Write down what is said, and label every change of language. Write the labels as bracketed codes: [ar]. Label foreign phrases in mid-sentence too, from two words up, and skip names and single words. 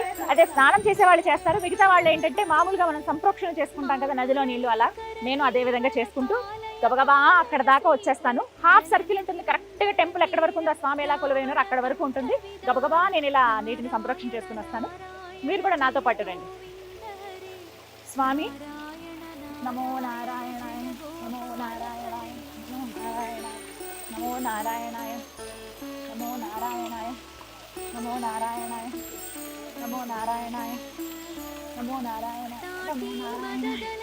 [te] అదే స్నానం చేసే వాళ్ళు చేస్తారు, మిగతా వాళ్ళు ఏంటంటే మామూలుగా మనం సంప్రోక్షణ చేసుకుంటాం కదా నదిలో నీళ్లు, అలా నేను అదే విధంగా చేసుకుంటూ గబగబా అక్కడ దాకా వచ్చేస్తాను. [en] half circle [te] ఉంటుంది, కరెక్ట్గా టెంపుల్ ఎక్కడ వరకు ఉందో, స్వామి ఎలా కొలువైనారో అక్కడ వరకు ఉంటుంది. గబగబా నేను ఇలా నీటిని సంప్రోక్షణ చేసుకుని వస్తాను. మీరు కూడా నాతో పాటు రండి. [sa] స్వామి నమో నారాయణాయ, నమో నారాయణాయ, నమో నారాయణాయ, నమో నారాయణాయ, నమో నారాయణాయ, నమో నారాయణాయ, నమో నారాయణాయ, నమో నారాయణాయ, నమో నారాయణాయ,